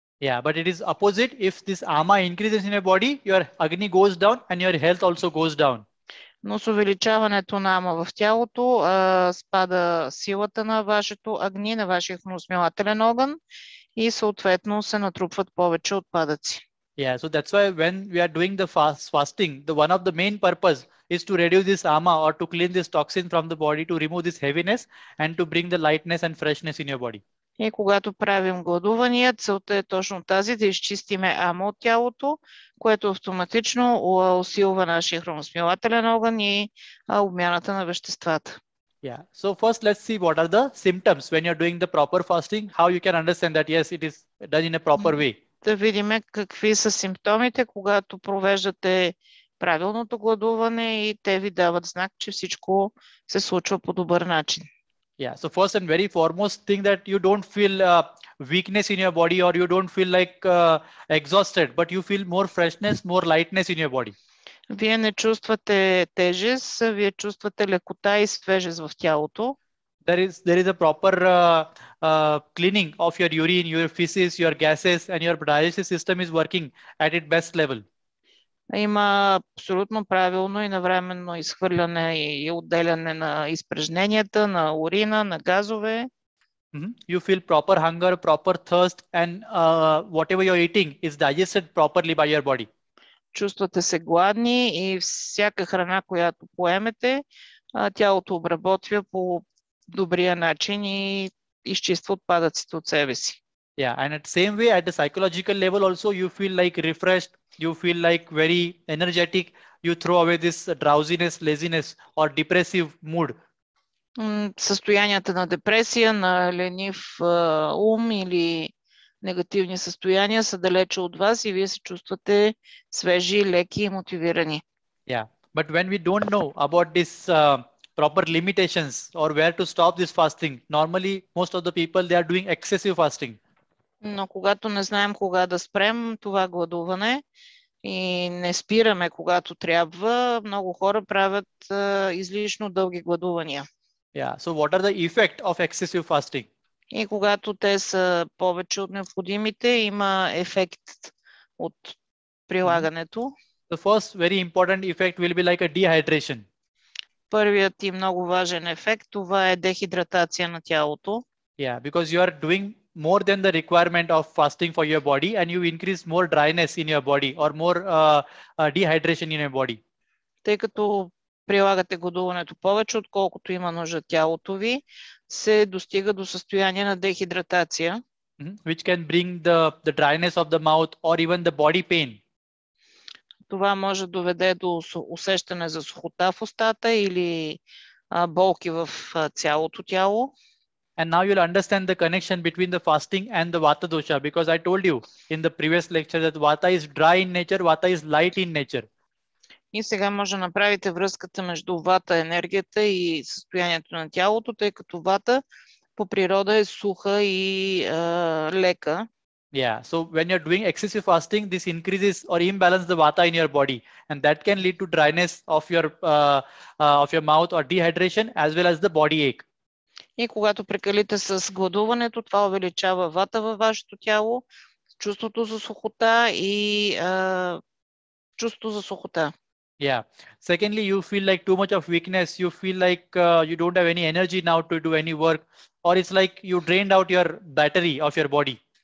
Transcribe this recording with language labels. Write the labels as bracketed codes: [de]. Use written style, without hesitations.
[en] Yeah, but it is opposite. If this ama increases in your body, your agni goes down and your health also goes down. [bg] Но с увеличаването на ама в тялото спада силата на вашето агни, на вашия храносмилателен огън и съответно се натрупват повече отпадъци. [en] Yeah, so that's why when we are doing the fasting, one of the main purpose is to reduce this ama or to clean this toxin from the body, to remove this heaviness and to bring the lightness and freshness in your body. [bg] И когато правим гладувания, целта е точно тази, да изчистиме ама от тялото, което автоматично усилва нашия храносмилателен огън и обмяната на веществата. [en] Yeah. So first let's see what are the symptoms when you're doing the proper fasting, how you can understand that yes, it is done in a proper way. [bg] Да видим какви са симптомите, когато провеждате правилното гладуване и те ви дават знак, че всичко се случва по добър начин. [en] Yeah. So first and very foremost thing that you don't feel weakness in your body, or you don't feel like exhausted, but you feel more freshness, more lightness in your body. [bg] Вие не чувствате тежест, вие чувствате лекота и свежест в тялото. [en] There is a proper cleaning of your urine, your feces, your gases, and your digestive system is working at its best level. [bg] Има абсолютно правилно и навременно изхвърляне и отделяне на изпражненията, на урина, на газове. [en] You feel proper hunger, proper thirst, and whatever you're eating is digested properly by your body. [bg] Чувствате се гладни и всяка храна, която поемете, тялото обработва по добрия начин и изчиства отпадъците от себе си. [en] Yeah, and at the same way, at the psychological level also, you feel like refreshed, you feel like very energetic, you throw away this drowsiness, laziness or depressive mood. [bg] Състоянията на депресия, на ленив ум или негативни състояния са далече от вас и вие се чувствате свежи, леки и мотивирани. [en] Yeah, but when we don't know about this proper limitations or where to stop this fasting, normally most of the people, they are doing excessive fasting. [bg] Но когато не знаем кога да спрем това гладуване и не спираме когато трябва, много хора правят излишно дълги гладувания. [en] Yeah, so what are the effect of excessive fasting? [bg] И когато те са повече от необходимите, има ефект от прилагането. [en] The first very important effect will be like a dehydration. [bg] Първият и много важен ефект, това е дехидратация на тялото. [en] Yeah, because you are doing more than the requirement of fasting for your body, and you increase more dryness in your body or more dehydration in your body. [bg] Тъй като прилагате гладуването повече, отколкото има нужда тялото ви, се достига до състояние на дехидратация. [en] Which can bring the dryness of the mouth or even the body pain. [bg] Това може да доведе до усещане за сухота в устата или болки в цялото тяло. [en] And now you'll understand the connection between the fasting and the vata dosha, because I told you in the previous lecture that vata is dry in nature, vata is light in nature. [bg] И сега може да направите връзката между вата, енергията и състоянието на тялото, тъй като вата по природа е суха и лека. [en] Yeah, so when you're doing excessive fasting, this increases or imbalance the vata in your body, and that can lead to dryness of your mouth or dehydration as well as the body ache. [bg] И когато прекалите с гладуването, това увеличава вата във вашето тяло, чувството за сухота и чувството за сухота. [en] Yeah. Secondly, you feel like too much of weakness. You feel like you don't have any energy now to do any work, or it's like you drained out your battery of your body.